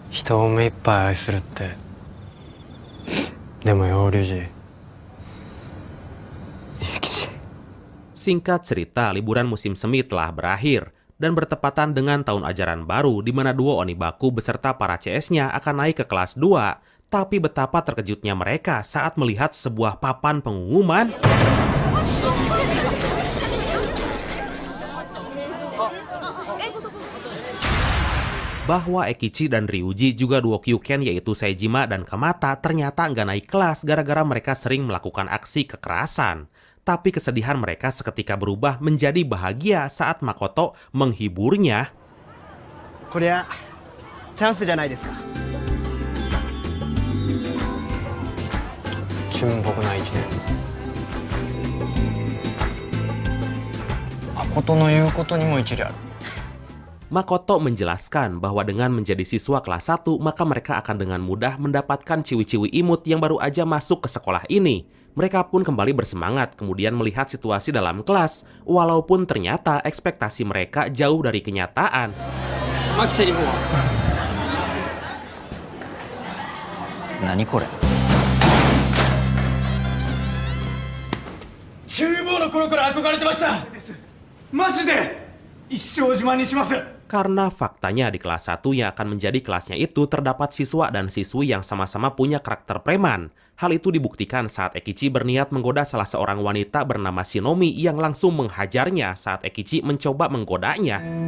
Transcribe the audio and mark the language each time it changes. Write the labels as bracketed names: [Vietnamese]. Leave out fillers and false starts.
[Japanese] 人を目いっぱい愛するってでもよ龍二 [Indonesian] Singkat cerita, liburan musim semi telah berakhir dan bertepatan dengan tahun ajaran baru di mana duo Onibaku beserta para CS-nya akan naik ke kelas 2. Tapi betapa terkejutnya mereka saat melihat sebuah papan pengumuman bahwa Ekichi dan Ryuji, juga duo Kyuken yaitu Saejima dan Kamata, ternyata nggak naik kelas gara-gara mereka sering melakukan aksi kekerasan. Tapi kesedihan mereka seketika berubah menjadi bahagia saat Makoto menghiburnya. [Japanese] こりゃチャンスじゃないですか純朴な一年誠の言うことにも一理ある [Indonesian] Makoto menjelaskan bahwa dengan menjadi siswa kelas 1, maka mereka akan dengan mudah mendapatkan ciwi-ciwi imut yang baru aja masuk ke sekolah ini. Mereka pun kembali bersemangat kemudian melihat situasi dalam kelas, walaupun ternyata ekspektasi mereka jauh dari kenyataan. [Japanese] Nani kore? 厨房の頃から憧れてましたマジで一生自慢にします [Indonesian] Karena faktanya di kelas 1 yang akan menjadi kelasnya itu terdapat siswa dan siswi yang sama-sama punya karakter preman. Hal itu dibuktikan saat Ekichi berniat menggoda salah seorang wanita bernama Shinomi yang langsung menghajarnya saat Ekichi mencoba menggodanya.